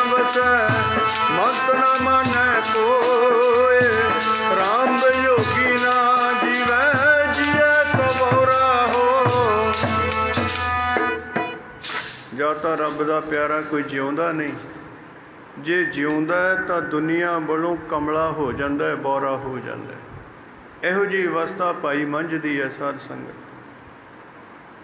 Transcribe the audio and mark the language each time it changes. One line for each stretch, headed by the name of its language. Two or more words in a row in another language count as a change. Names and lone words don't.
Hindi: नासै मत न मानै कोय। राम योगी ना जीवै जियै कबौरा हो।
Punjabi: ਜਾਂ ਤਾਂ ਰੱਬ ਦਾ ਪਿਆਰਾ ਕੋਈ ਜਿਉਂਦਾ ਨਹੀਂ, ਜੇ ਜਿਉਂਦਾ ਤਾਂ ਦੁਨੀਆ ਵੱਲੋਂ ਕਮਲਾ ਹੋ ਜਾਂਦਾ ਹੈ, ਬੌਰਾ ਹੋ ਜਾਂਦਾ ਹੈ। ਇਹੋ ਜਿਹੀ ਅਵਸਥਾ ਭਾਈ ਮੰਝ ਦੀ ਹੈ ਸਾਧ ਸੰਗਤ।